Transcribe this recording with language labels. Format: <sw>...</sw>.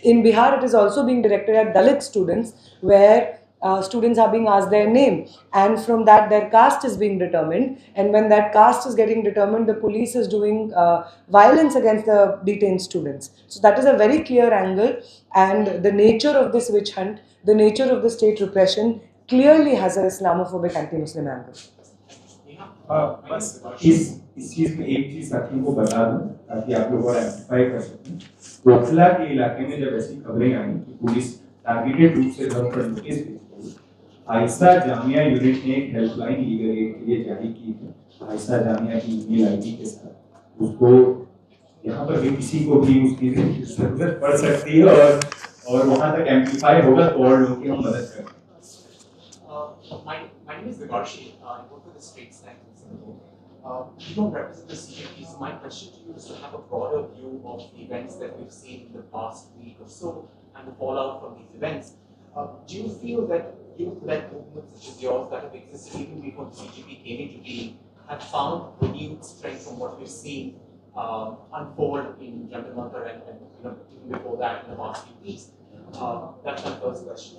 <en>In Bihar, it is also being directed at Dalit students, where students are being asked their name, and from that their caste is being determined, and when that caste is getting determined, the police is doing violence against the detained students. So that is a very clear angle, and the nature of this witch hunt, the nature of the state repression clearly has an Islamophobic anti-Muslim angle.</en> <hi>बस इस चीज में एक चीज साथियों को बता दूं ताकि आप लोग और एम्प्लीफाई कर सकें। ओखला के इलाके में जब ऐसी खबरें आई कि पुलिस टारगेटेड रूप से घर पर नोटिस भेजती है, आयशा जामिया यूनिट ने एक हेल्पलाइन लीगल एड के लिए जारी की है आयशा जामिया की ईमेल आईडी के साथ। उसको यहाँ पर भी किसी को भी उसकी जरूरत पड़ सकती है और वहां तक एम्प्लीफाई होगा तो और लोगों की हम मदद करेंगे।</hi> <en>My name is Vigarshi. I work with the Straits Times in Singapore. You don't represent the CJP, so my question to you is to have a broader view of the events that we've seen in the past week or so and the fallout from these events. Do you feel that youth-led movements such as yours that have existed even before the CJP came into being have found renewed strength from what we've seen unfold in Jantar Mantar and even before that in the past few weeks? That's my first question.</en>